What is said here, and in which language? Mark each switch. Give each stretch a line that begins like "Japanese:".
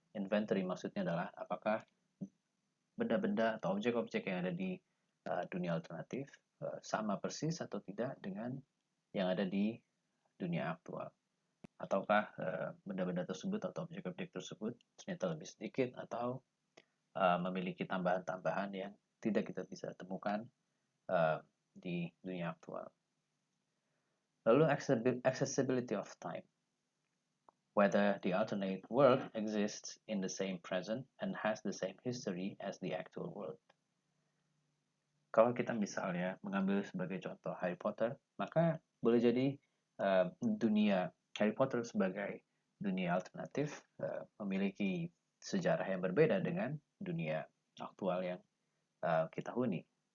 Indonesian: Inventory maksudnya adalah apakah benda-benda atau objek-objek yang ada di dunia alternatif sama persis atau tidak dengan yang ada di dunia aktual. Ataukah benda-benda tersebut atau objek-objek tersebut ternyata lebih sedikit atau memiliki tambahan-tambahan yang tidak kita bisa temukan di dunia aktual.
English: Lalu accessibility of time. Whether the alternate world exists in the same present and has the same history as the actual world.
Indonesian: Kalau kita misalnya mengambil sebagai contoh Harry Potter, maka boleh jadi dunia Harry Potter sebagai dunia alternatif memiliki sejarah yang berbeda dengan dunia aktual yang kita huni.